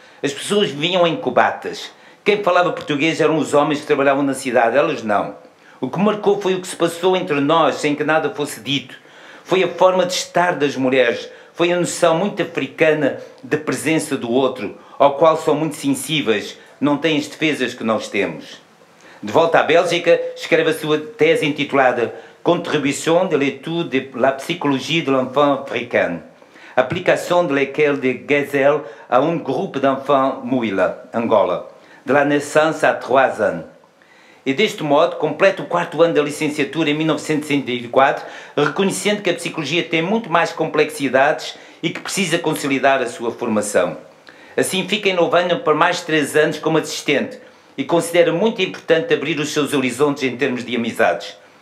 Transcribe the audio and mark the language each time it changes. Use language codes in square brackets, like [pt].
[pt] As pessoas viviam em cubatas. Quem falava português eram os homens que trabalhavam na cidade, elas não. O que marcou foi o que se passou entre nós, sem que nada fosse dito. Foi a forma de estar das mulheres, foi a noção muito africana da presença do outro, ao qual são muito sensíveis, não têm as defesas que nós temos. De volta à Bélgica, escreve a sua tese intitulada [fr] Contribution de l'étude de la psychologie de l'enfant africain, application de l'école de Gesell à un groupe d'enfants Mouila, Angola, de la naissance à 3 ans. [pt] E deste modo completa o 4º ano da licenciatura em 1964, reconhecendo que a psicologia tem muito mais complexidades e que precisa consolidar a sua formação. Assim fica em Louvain por mais de 3 anos como assistente e considera muito importante abrir os seus horizontes em termos de amizades.